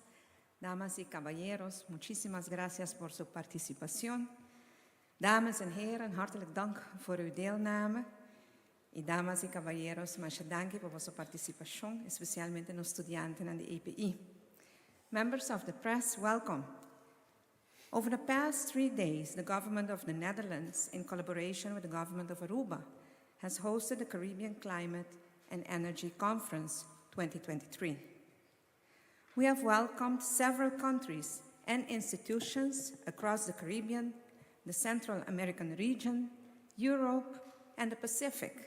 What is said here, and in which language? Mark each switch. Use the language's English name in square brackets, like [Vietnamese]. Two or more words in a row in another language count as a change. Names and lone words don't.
[Spanish] Damas y caballeros, muchísimas gracias por su participación. [Dutch] Dames en heren, hartelijk dank voor uw deelname. [Spanish] Y damas y caballeros, muchas dank por vuestra participación, especialmente los estudiantes [Dutch] en de EPI. [English] Members of the press, welcome. Over the past 3 days, the government of the Netherlands, in collaboration with the government of Aruba, has hosted the Caribbean Climate and Energy Conference 2023. We have welcomed several countries and institutions across the Caribbean, the Central American region, Europe, and the Pacific.